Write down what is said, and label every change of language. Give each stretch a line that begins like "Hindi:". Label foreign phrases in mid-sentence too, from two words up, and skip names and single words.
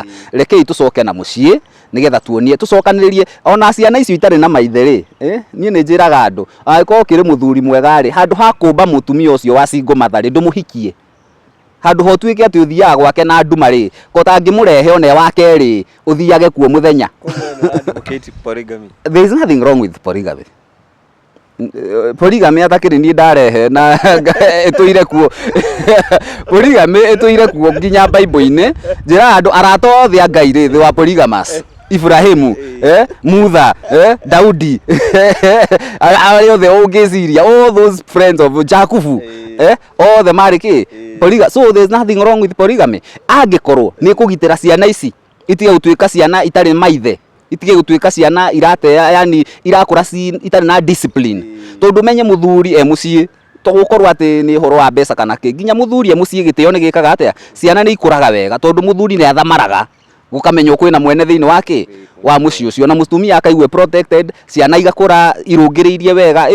Kikuyu: Rekei tũcoke na mũciĩ nĩgetha tuonie tũcokanĩrĩrie ona ciana icio itarĩ na maithe rĩ niĩ nĩ njĩraga andũ angĩkorwo kĩrĩ mũthuri mwega rĩ handũ ha kũmba mũtumia ũcio wa
English: single mother
Kikuyu: rĩ ndũmũhikie handũ ho tuĩke atĩ ũthiaga gwake na nduma rĩ ko tangĩmũrehe one wa kerĩ ũthiage kuo mũthenya.
English: There is nothing wrong with polygamy.
Kikuyu: Polygamy atakĩrĩ niĩ ndarehe na ĩtũire kuo polygamy ĩtũire kuo nginya Bible-inĩ njĩra andũ arata othe a Ngai rĩ thĩ wa polygamous Ibrahimu Mutha Daudi arĩa othe ũngĩciria
English: all those friends of
Kikuyu: Jakubu othe marĩ kĩ polygamy.
English: So there is nothing wrong with polygamy
Kikuyu: angĩkorwo nĩ kũgitĩra ciana ici itige gũtuĩka ciana itarĩ maithe, itige gũtuĩka ciana iratea yani irakũra itarĩ na discipline tondu menye mũthuri mũciĩ to gũkorwo atĩ nĩ ũhoro wa mbeca kana kĩ nginya mũthuri mũciĩ gĩtĩo nĩ gĩkaga atĩa ciana nĩ ikũraga wega tondu mũthuri nĩ athamaraga gũkamenywo kwĩna mwene thĩinĩ wake wa mũciĩ ũcio na mũtumia akaigue protected ciana igakũra irũngĩrĩirie wega.